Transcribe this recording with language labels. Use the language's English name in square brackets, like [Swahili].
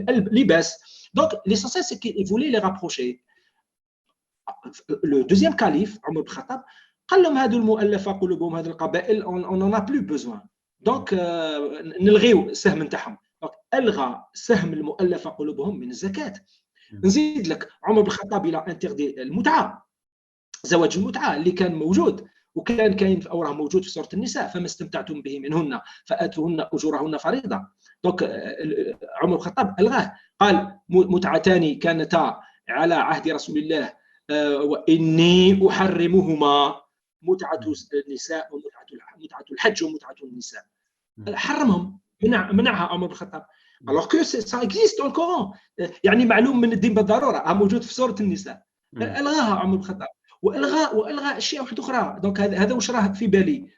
[French] Libas. Donc, l'essentiel, c'est qu'il voulait les rapprocher. Le deuxième calife, Omar ibn Khattab, [Arabic] قال لهم هذو المؤلفة قلوبهم هذه القبائل [French] on n'en a plus besoin. [Arabic] Donc, نلغيو السهم نتاعهم. Donc, ألغى سهم المؤلفة قلوبهم من الزكاة. نزيد لك عمر بن الخطاب إلى interdit المتعة. زواج المتعة اللي كان موجود وكان كاين في أوراه موجود في سورة النساء فما استمتعتم به منهن فآتوهن أجورهن فريضة. Donc, عمر بن الخطاب ألغاه. قال متعتان كانتا على عهد رسول الله وإني أحرمهما متعة النساء ومتعة الحج ومتعة النساء. حرمهم منعها عمر بن الخطاب. [French] Alors que ça existe dans le Coran. [Arabic] يعني معلوم من الدين بالضرورة موجود في سورة النساء. ألغاها عمر بن الخطاب وألغى أشياء واحدة أخرى. Donc هذا واش راه في بالي.